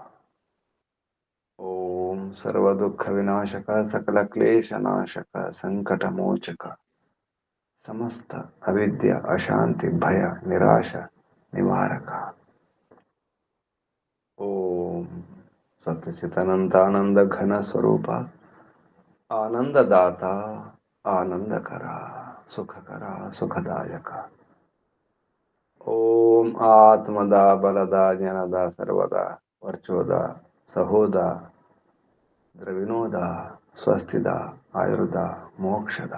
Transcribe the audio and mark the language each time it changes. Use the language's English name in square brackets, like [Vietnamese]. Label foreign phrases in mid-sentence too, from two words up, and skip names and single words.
[Sanskrit] ओम सर्वदुःख विनाशक सकल क्लेश नाशक संकट मोचक, समस्त अविद्या अशांति भय निराशा निवारक। ओम సత్యచితనంతానంద ఘన స్వరూప ఆనందదాత ఆనందకర సుఖకర సుఖదాయక. ఓం ఆత్మదా బలదా జ్ఞానదా సర్వదా వర్చోదా సహోదా ద్రవిణోద స్వస్తిద ఆయుర్ద మోక్షద.